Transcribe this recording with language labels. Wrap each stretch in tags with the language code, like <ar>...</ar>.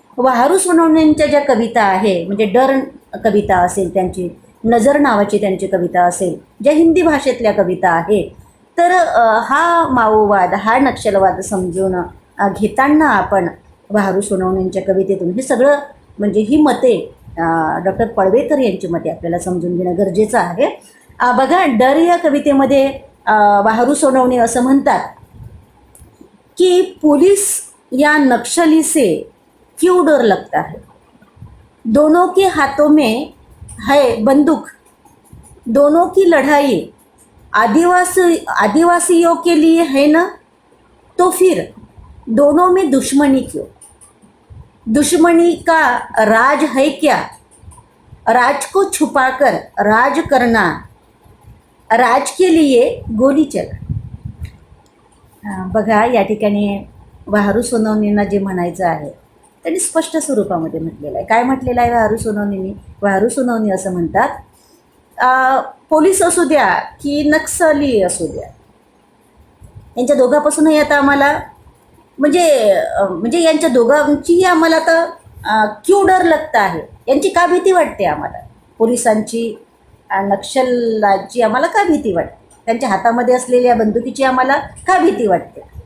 <mr>वाहरू सोनवणेंच्या ज्या कविता आहे, म्हणजे डर कविता असेल त्यांची, नजर नावाची त्यांची कविता असेल, ज्या हिंदी भाषेतल्या कविता आहे, तर हा माओवाद, हा नक्षलवाद समजून घेताना आपण वाहरू सोनवणेंच्या कवितेतून हे सगळं म्हणजे ही मते डॉक्टर पळवेकर यांची मते आपल्याला समजून घेणं गरजेचं आहे. बघा, डर या कवितेमध्ये वाहरू सोनवणे असं म्हणतात की</mr> <hi>पुलिस या नक्सली से क्यों डर लगता है, दोनों के हाथों में है बंदूक, दोनों की लड़ाई आदिवासियों के लिए है ना, तो फिर दोनों में दुश्मनी क्यों, दुश्मनी का राज है क्या, राज को छुपाकर राज करना, राज के लिए गोली चला.</hi> <mr>बघा, या ठिकाणी वाहरू सोनवणेंना जे म्हणायचं आहे त्यांनी स्पष्ट स्वरूपामध्ये म्हटलेलं आहे. काय म्हटलेलं आहे वाहरू सोनवणेंनी? वाहरू सोनवणे असं म्हणतात, पोलीस असू द्या की नक्सली असू द्या, यांच्या दोघांपासूनही आता आम्हाला म्हणजे यांच्या दोघांचीही आम्हाला आता</mr> <hi>क्यों डर लगता</hi> <mr>आहे, यांची का भीती वाटते आम्हाला, पोलिसांची, नक्षलाची आम्हाला का भीती वाटते, त्यांच्या हातामध्ये असलेल्या बंदुकीची आम्हाला का भीती वाटते?</mr>